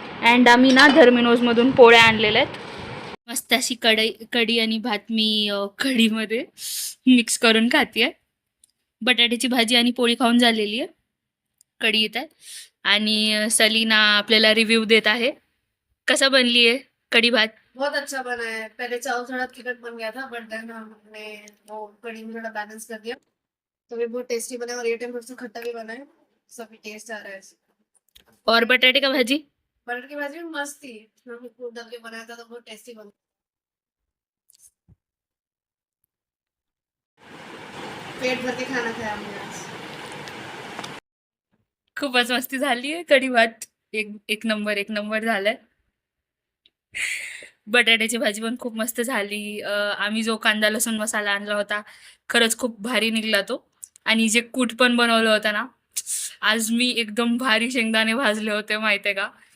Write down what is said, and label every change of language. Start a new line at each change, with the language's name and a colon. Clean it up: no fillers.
Marathi: And आम्ही ना धर्मिनोजमधून पोळ्या आणलेल्या आहेत. मस्त अशी कढी आणि भात मी कढीमध्ये मिक्स करून खाते. बटाट्याची भाजी आणि पोळी खाऊन झालेली आहे. कढी येत आहे आणि सलीना आपल्याला रिव्ह्यू देत आहे. कसा बनली आहे कढी भात?
Hindi: बहुत अच्छा बना है. पहले चावल थोड़ा चिकन बन गया था, बट देन हमने वो कढ़ी में थोड़ा बैलेंस कर दिया, तो ये बहुत टेस्टी बना है. और ये टाइम थोड़ा सा खट्टा भी बना है, सभी टेस्ट आ रहा है. और बटाटे का भाजी? बटाटे की भाजी भी मस्त थी. हमने खूब डाल के बनाया था, तो बहुत टेस्टी बना. पेट भर के खाना खाया हमने आज.
Marathi: खूपच मस्ती झाली आहे. कढी भात एक नंबर झालाय. बटाट्याची भाजी पण खूप मस्त झाली. आम्ही जो कांदा लसूण मसाला आणला होता खरंच खूप भारी निघला तो. आणि जे कूट पण बनवलं होतं ना, आज मी एकदम भारी शेंगदाणे भाजले होते माहिती आहे का.